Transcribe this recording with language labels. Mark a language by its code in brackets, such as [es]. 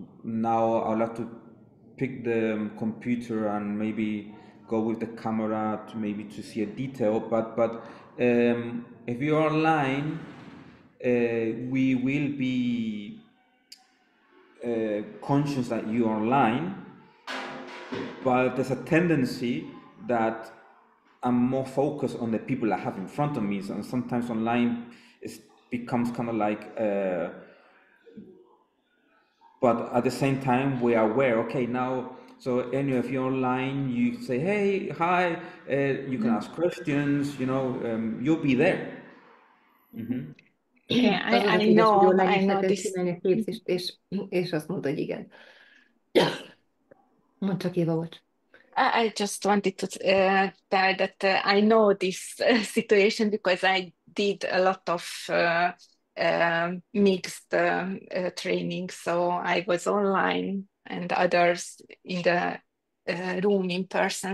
[en] Now I'll have to pick the computer and maybe go with the camera to see a detail, but if you're online, we will be conscious that you're online, but there's a tendency that I'm more focused on the people I have in front of me, and sometimes online it becomes kind of like but at the same time we are aware, okay, now, so anyway, if you're online, you say, hey, hi, you can ask questions, you'll be there. I know this. [hu] Csinálni a képzést, és azt mondta, hogy igen. Mondd csak, Éva, bocs. [en] I just wanted to tell that I know this situation because I did a lot of mixed training. So I was online and others in the room in person.